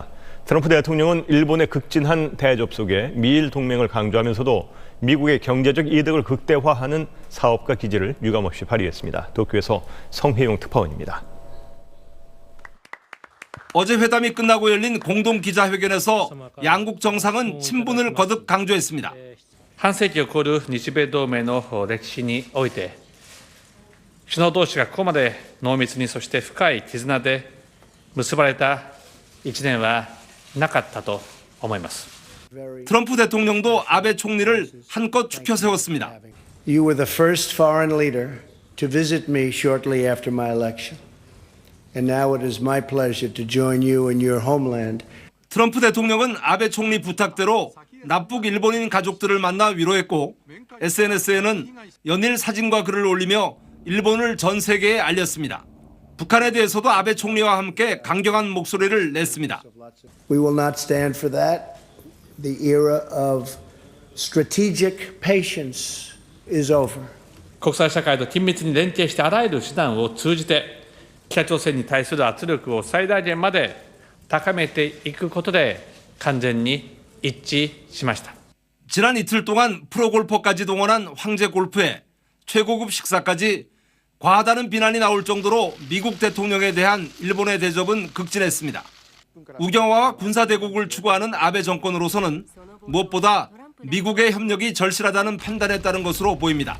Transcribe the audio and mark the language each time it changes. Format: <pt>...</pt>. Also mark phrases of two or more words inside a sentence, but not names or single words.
<ko>트럼프 대통령은 일본의 극진한 대접속에 미일 동맹을 강조하면서도 미국의 경제적 이득을 극대화하는 사업가 기지를 유감없이 발휘했습니다. 도쿄에서 성혜용 특파원입니다. 어제 회담이 끝나고 열린 공동 기자회견에서 양국 정상은 친분을 거듭 강조했습니다.</ko> <ja>半世紀を超える日米同盟の歴史において、首脳同士がここまで濃密にそして深い絆で結ばれた一年はなかったと思います。</ja> <ko>트럼프 대통령도 아베 총리를 한껏 축혀 세웠습니다.</ko> <en>You were the first foreign leader to visit me shortly after my election. And now it is my pleasure to join you in your homeland.</en> <ko>트럼프 대통령은 아베 총리 부탁대로 납북 일본인 가족들을 만나 위로했고 SNS에는 연일 사진과 글을 올리며 일본을 전 세계에 알렸습니다. 북한에 대해서도 아베 총리와 함께 강경한 목소리를 냈습니다.</ko> <en>We will not stand for that. The era of strategic patience is over.</en> <ja>国際社会と緊密に連携してあらゆる手段を通じて北朝鮮に対する圧力を最大限まで高めていくことで完全に一致しました。</ja> <ko>지난 이틀 동안 프로골퍼까지 동원한 황제 골프에 최고급 식사까지 과하다는 비난이 나올 정도로 미국 대통령에 대한 일본의 대접은 극진했습니다. 우경화와 군사대국을 추구하는 아베 정권으로서는 무엇보다 미국의 협력이 절실하다는 판단에 따른 것으로 보입니다.</ko>